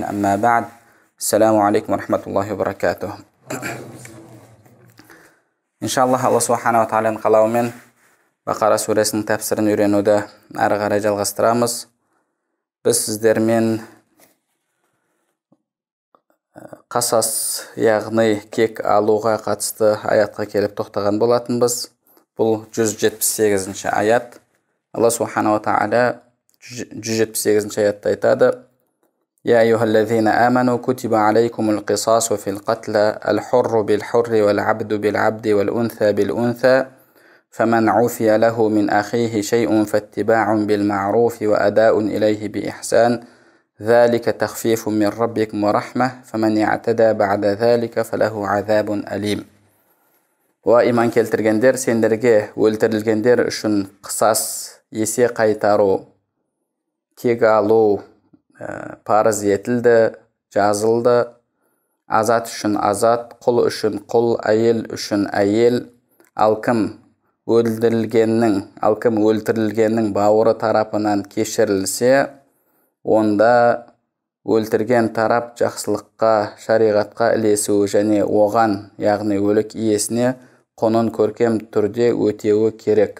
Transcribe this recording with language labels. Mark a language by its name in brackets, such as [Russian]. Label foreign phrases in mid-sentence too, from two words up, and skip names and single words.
[Arabic] أما بعد، السلام عليكم ورحمة الله وبركاته. [Kazakh] Иншаллах, Алла [Arabic] سبحانه وتعالى [Kazakh] қалауымен Бақара сүресінің тәпсірін үйренуді әрі қарай жалғастырамыз. Біз сіздермен қасас, яғни кек алуға қатысты аятқа келіп тоқтаған болатынбыз. Бұл 178-ші аят. Алла [Arabic] سبحانه وتعالى [Kazakh] 178-ші аятта айтады: [Arabic] يا أيها الذين آمنوا كتب عليكم القصاص في القتلى الحر بالحر والعبد بالعبد والأنثى بالأنثى فمن عفي له من أخيه شيء فاتباع بالمعروف وأداء إليه بإحسان ذلك تخفيف من ربكم ورحمة فمن اعتدى بعد ذلك فله عذاب أليم. [Kazakh] وإيمان келтіргендер, сендерге өлтірілгендер үшін қысас, есе қайтару, кек алу парыз етілді, жазылды. Азат үшін азат, құл үшін құл, әйел үшін әйел. Ал кім өлтірілгеннің бауыры тарапынан кешірілсе, онда өлтірген тарап жақсылыққа, шариғатқа ілесуі және оған, яғни өлік иесіне құнын көркем түрде өтеуі керек.